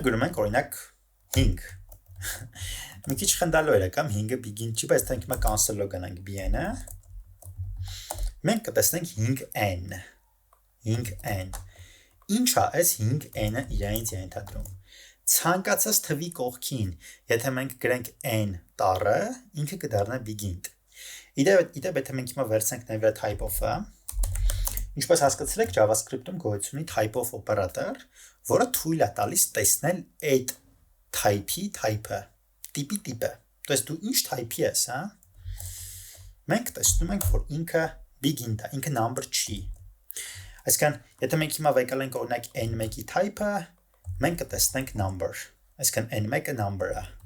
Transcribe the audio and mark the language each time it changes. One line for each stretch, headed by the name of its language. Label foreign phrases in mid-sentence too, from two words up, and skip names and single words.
Armenian: գրում ենք օրինակ 5։ Մի քիչ խնդալու էր կամ 5-ը begin չի, բայց մենք հիմա cancel-ով գնանք bn-ը։ Մենք կտեսնենք 5n։ ինչ է այս 5n-ը իրենից ենթադրում։ Ցանկացած թվի կողքին, եթե մենք գրենք n տառը, ինքը կդառնա
English: big int։
Armenian: Իդեպ եթե մենք հիմա վերցնենք նվիրը type-of-ը, ինչպես հասկացել եք, JavaScript-ում գոյություն ունի type-of օպերատոր, որը թույլ է տալիս տեսնել այդ type-ի type-ը, տիպի տիպը։
Russian: То есть
Armenian: դու ինչ type-ի ես, հա։ Մենք տեսնում ենք, որ ինքը
English: big int
Armenian: է, ինքը number չի։ Այսինքն, եթե մենք հիմա վեկալենք օրինակ n1-ի type-ը, մենք կտեսնենք number։ Այսինքն n1-ը number-ը։